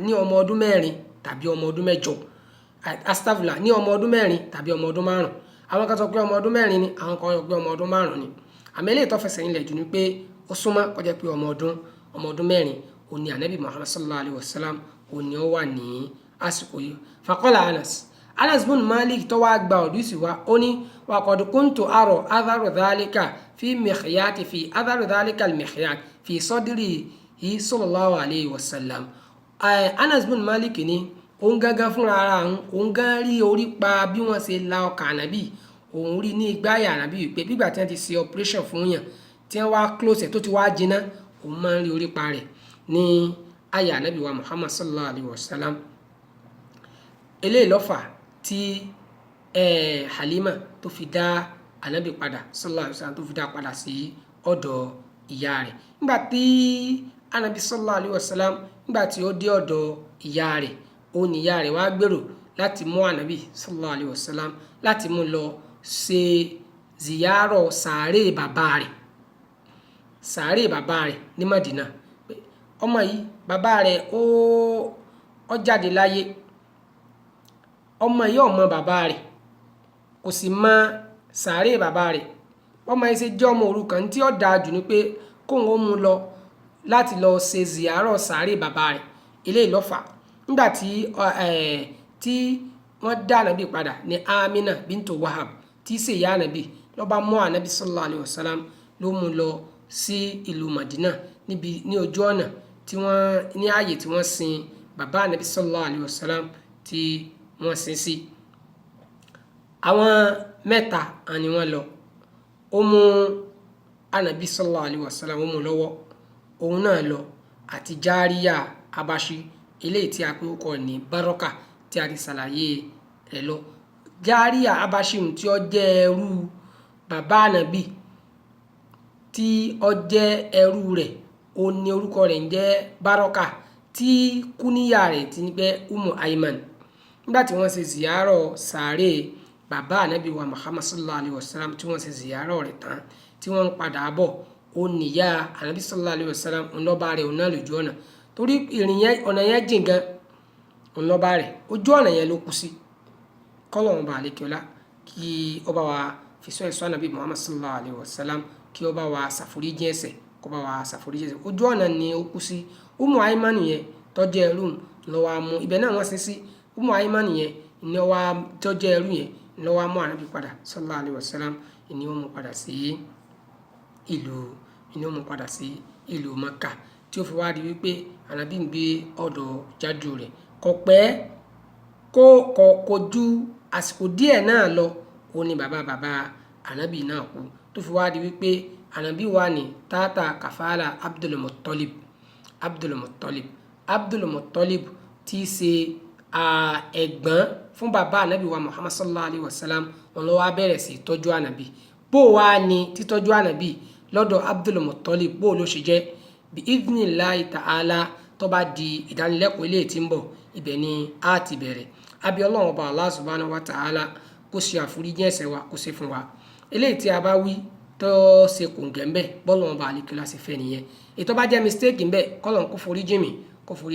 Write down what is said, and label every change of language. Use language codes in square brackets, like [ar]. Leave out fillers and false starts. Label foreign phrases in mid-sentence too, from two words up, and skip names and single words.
[yo] ní ọmọ ọdún 4 tàbí ọmọ ọdún 8 astagfirullah ní ọmọ ọdún 4 tàbí ọmọ ọdún 5 àwọn kan sọ pé ọmọ ọdún 4 ni àwọn kan sọ pé ọmọ ọdún 5 ni àmì eléyìí tó fẹsẹ̀ nílẹ̀ jù ni pé ó súnmọ́ kó jẹ́ pé ọmọ ọdún 4 òní Ànábì Muhammad [ar] صلى الله عليه وسلم [yo] òní ó wà ní àsìkò yìí faqala Anas bin Malik tó wá gba ọdún sí wa ó ní [ar] وقد كنت أرى أثر ذلك في المخيط في أثر ذلك المخيط في صدره صلى الله عليه وسلم [yo] Anas bin Malik ní òun gángan fúnra ara òun gán rí orí pa bí wọ́n ṣe la ọkàn Ànábì òun rí ní ìgbáyà Ànábì wípé bígbà tí wọ́n ti ṣe operation fún yàn tí wọ́n wá close ẹ̀ tó ti wá jiná òun máa ń rí orí pa rẹ̀ ní àyà Ànábì wa Muhammad [ar] صلى الله عليه وسلم [yo] eléyìí ló fà tí Halima tó fi dá ànábì padà [ar] صلى الله عليه وسلم [yo] tó fi dá padà sí ọ̀dọ̀ ìyá rẹ̀. Nígbà tí ànábì [ar] صلى الله عليه وسلم [yo] nígbà tí ó dé ọ̀dọ̀ ìyá rẹ̀ ó ní ìyá rẹ̀ wá gbèrò láti mú ànábì [ar] صلى الله عليه وسلم [yo] láti mú lọ ṣe ziyarọ̀ sàárè bàbá rẹ̀ ní Madina. Ọmọ yìí bàbá rẹ̀ ó jáde láyé, ọmọ yìí ò mọ bàbá rẹ̀ kò sì mọ sàárè bàbá rẹ̀. Ọmọ yìí ṣe jẹ́ ọmọ òrukàn tí ó dáa jù ni pé kóun ó mú lọ láti lọ ṣe ziyarọ̀ sàárè bàbá rẹ̀. Eléyìí ló fà nígbà tí wọ́n dá ànábì padà ní Amina bintu Wahab tí í ṣe ìyá ànábì ló bá mú ànábì [ar] صلى الله عليه وسلم [yo] ló mú lọ sí ìlú Madina ní ojú ọ̀nà ní ààyè tí wọ́n sin bàbá ànábì [ar] صلى الله عليه وسلم [yo] tí wọ́n sin sí. Àwọn mẹ́ta ni wọ́n lọ. Ó mú ànábì [ar] صلى الله عليه وسلم [yo] ó mú lọ́wọ́, òun náà lọ àti Járíyà Abashi eléyìí tí a pè orúkọ ní Baraka tí a ti ṣàlàyé rẹ̀ lọ. Járíyà Abashi tí ó jẹ́ ẹrú bàbá ànábì tí ó jẹ́ ẹrú rẹ̀ ó ní orúkọ rẹ̀ ń jẹ́ Baraka tí kúníyà rẹ̀ ti ní pé Umu Aiman. Nígbà tí wọ́n ṣe ziyarọ̀ sàárè bàbá ànábì wa Muhammad [ar] صلى الله عليه وسلم [yo] tí wọ́n ṣe ziyarọ̀ rẹ̀ tán tí wọ́n ń padà bọ̀ ó níyà ànábì [ar] صلى الله عليه وسلم [yo] ńlọ́ba rẹ̀ ọ̀nà lójú ọ̀nà torí ọ̀nà yẹn jìn gan ńlọ́ba rẹ̀ ojú ọ̀nà yẹn ló kú sí. Kọ́lọ́hun bá àlékiọlá kí ó bá wa fi sọ ẹ̀sọ́ ànábì Muhammad [ar] صلى الله عليه وسلم [yo] kí ó bá wa ṣàforíjì ẹ̀ṣẹ̀ kó bá wa ṣàforíjì ẹ̀ṣẹ̀. Ojú ọ̀nà ni ó kú sí. Umu Aiman yẹn tó jẹ́ ẹrú ló wá mú ibẹ̀ náà wọ́n sin sí. Umu Aiman yẹn ni wá tó jẹ́ ẹrú yẹn ló wá mú ànábì padà [ar] صلى الله عليه وسلم [yo] ni ó mú padà sí ìlú Maka tí ó fi wá di wípé ànábì ń gbé ọ̀dọ̀ jádù rẹ̀. Kò pẹ́ kò ju àsìkò díẹ̀ náà lọ ó ní bàbá ànábì náà kú tó fi wá di wípé ànábì wà ní tààtà kàfàlà Abdul Muttalib tí í ṣe ẹ̀gbọ́n fún bàbá ànábì wa Muhammad [ar] صلى الله عليه وسلم [yo] wọn ló wá bẹ̀rẹ̀ sí tọ́jú ànábì. Bó wá ní títọ́jú ànábì lọ́dọ̀ Abdul Muttalib bó ló ṣe jẹ́ bí [ar] إذن الله تعالى [yo] tó bá di ìdánilẹ́kọ̀ọ́ ilé tí ń bọ̀ ibẹ̀ ni a ti bẹ̀rẹ̀. Àbí Ọlọ́run ọba Allah [ar] سبحانه وتعالى [yo] kó ṣe àforíjì ẹ̀ṣẹ̀ wa kó ṣe fún wa. Eléyìí tí a bá wí tó ṣe kòǹgẹ́ ń bẹ̀ bọ́lọ́run ọba àlékiọlá ṣe fẹ́ nìyẹn. Ètò bá jẹ́ mistake ń bẹ̀ kọ́lọ́run kó foríjì mi kó forí